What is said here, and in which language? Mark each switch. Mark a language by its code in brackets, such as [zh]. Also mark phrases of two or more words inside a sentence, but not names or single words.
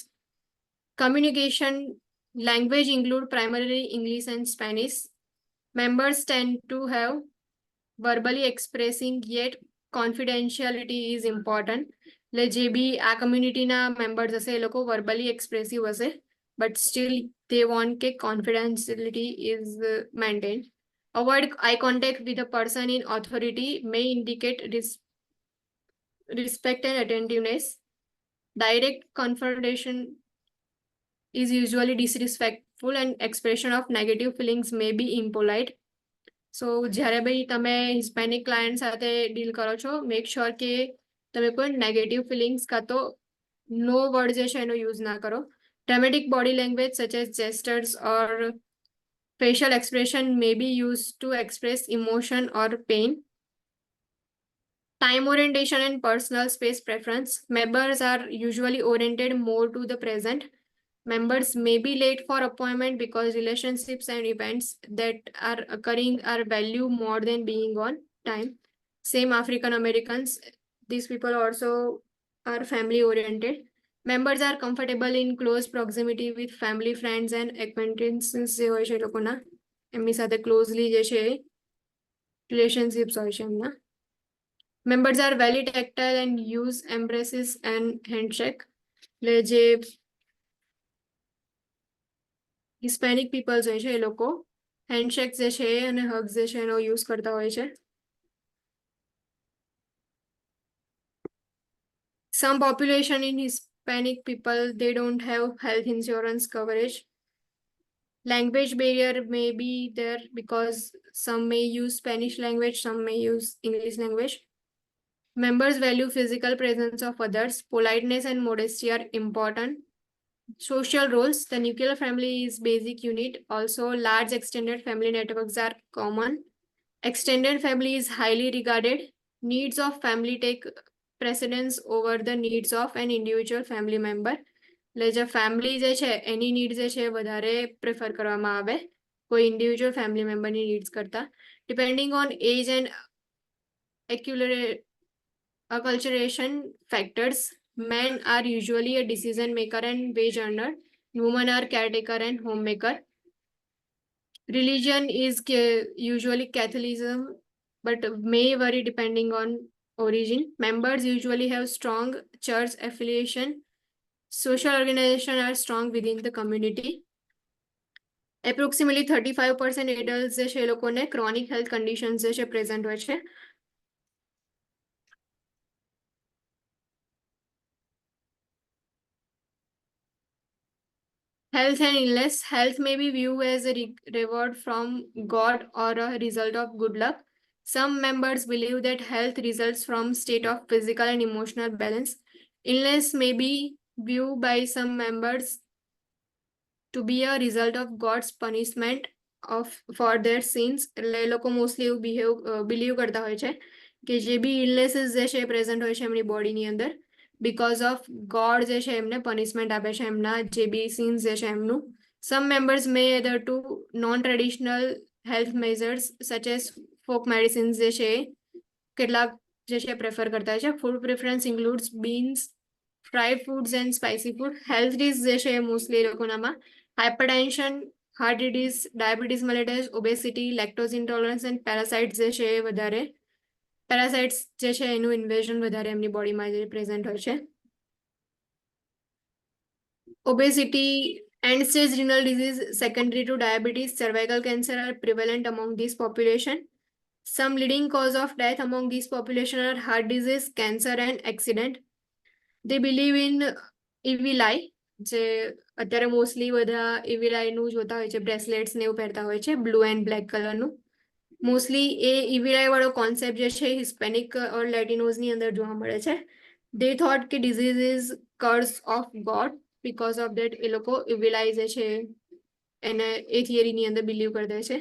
[en] Communication language include primarily English and Spanish. Members tend to have verbally expressing, yet confidentiality is important. [gu] એટલે જે બી આ કમ્યુનિટીના મેમ્બર્સ હશે એ લોકો [en] verbally expressive [gu] હશે [en] but still they want [gu] કે [en] confidentiality is maintained. Avoid eye contact with a person in authority may indicate respect and attentiveness. Direct confrontation is usually disrespectful and expression of negative feelings may be impolite. [gu] So જ્યારે બી તમે [en] Hispanic client [gu] સાથે ડીલ કરો છો [en] make sure [gu] કે તમે કોઈ [en] negative feelings [gu] કાં તો નો વર્ડ જે છે એનો યુઝ ના કરો. [en] Dramatic body language such as gestures or facial expression may be used to express emotion or pain. Time orientation and personal space preference. Members are usually oriented more to the present. Members may be late for appointment because relationships and events that are occurring are value more than being on time. Same African Americans. These people also are family oriented. Members are comfortable in close proximity with family, friends and acquaintances [gu] જે હોય છે એ લોકોના એમની સાથે [en] closely [gu] જે છે [en] relationships [gu] હોય છે એમના. [en] Members are very tactile and use embraces and handshake. [gu] એટલે જે [en] Hispanic peoples [gu] હોય છે એ લોકો handshake જે છે અને hugs જે છે એનો use કરતા હોય છે. [en] Some population in Hispanic people, they don't have health insurance coverage. Language barrier may be there because some may use Spanish language, some may use English language. Members value physical presence of others. Politeness and modesty are important. Social roles. The nuclear family is basic unit. Also, large extended family networks are common. Extended family is highly regarded. Needs of family take precedence over the needs of an individual family member. [gu] એટલે જે ફેમિલી જે છે એની નીડ જે છે વધારે પ્રેફર કરવામાં આવે કોઈ [en] individual family [gu] મેમ્બરની નીડ્સ કરતા. [en] Depending on age and acculturation factors, men are usually a decision maker and wage earner. Women are caretaker and homemaker. Religion is usually Catholicism, but may vary depending on origin. Members usually have strong church affiliation. Social organizations are strong within the community. Approximately 35% adults [gu] જે છે એ લોકોને [en] chronic health conditions [gu] જે છે present હોય છે. [en] Health and illness. Health may be viewed as a reward from God or a result of good luck. Some members believe that health results from state of physical and emotional balance. Illness may be viewed by some members to be a result of God's punishment for their sins. [gu] એટલે એ લોકો મોસ્ટલી એવું બિલીવ કરતા હોય છે કે જે બી ઇલનેસીસ જે છે એ પ્રેઝન્ટ હોય છે એમની બોડીની અંદર [en] because of God [gu] જે છે એમને પનિશમેન્ટ આપે છે એમના જે બી સિન્સ જે છે એમનું. [en] Some members may adhere to non-traditional health measures such as folk medicines [gu] જે છે કેટલાક જે છે પ્રેફર કરતા હોય છે. [en] Food preference includes beans, fried foods and spicy food. Health risks [gu] જે છે મોસ્ટલી એ લોકોનામાં [en] hypertension, heart disease, diabetes mellitus, obesity, lactose intolerance and parasites [gu] જે છે વધારે પેરાસાઇટ્સ જે છે એનું ઇન્વેઝન વધારે એમની બોડીમાં જે પ્રેઝન્ટ હોય છે. [en] Obesity, end-stage renal disease secondary to diabetes, cervical cancer are prevalent among this population. Some leading cause of death among this population are heart disease, cancer and accident. They believe in evil eye, [gu] જે અત્યારે મોસ્ટલી બધા [en] evil eye [gu] નું જોતા હોય છે, બ્રેસલેટ્સ ને એવું પહેરતા હોય છે [en] blue and black [gu] કલરનું. મોસ્ટલી એ [en] evil eye [gu] વાળો કોન્સેપ્ટ જે છે [en] Hispanic or [gu] લેટિનોઝની અંદર જોવા મળે છે. [en] They thought કે disease is curse of God. Because of that [gu] એ લોકો [en] evil eye [gu] જે છે એને એ થિયરીની અંદર બિલીવ કરતા છે.